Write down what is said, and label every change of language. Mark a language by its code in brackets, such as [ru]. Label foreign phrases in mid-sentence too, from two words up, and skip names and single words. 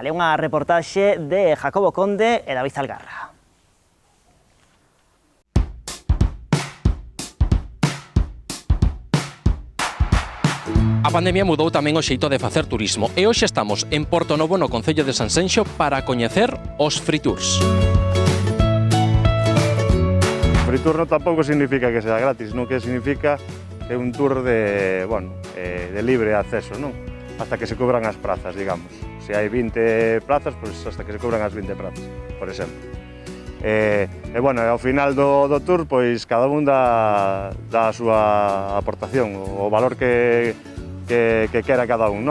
[gl] É unha reportaxe de Jacobo Conde e David Algarra. A pandemia mudou tamén o xeito de facer turismo e hoxe estamos en Porto Novo, no Concello de Sanxenxo, para coñecer os [en] free tours. Free tour [gl] non tampouco significa que sea gratis, non, que significa que é un tour de libre acceso, non? [es] Hasta que se cubran [gl] as prazas, digamos. Se hai 20 plazas, pois [es] hasta que se cubran [gl] as 20 plazas, por exemplo. Bueno, ao final do tour, pois cada un dá a súa aportación, o valor que quera cada un, non?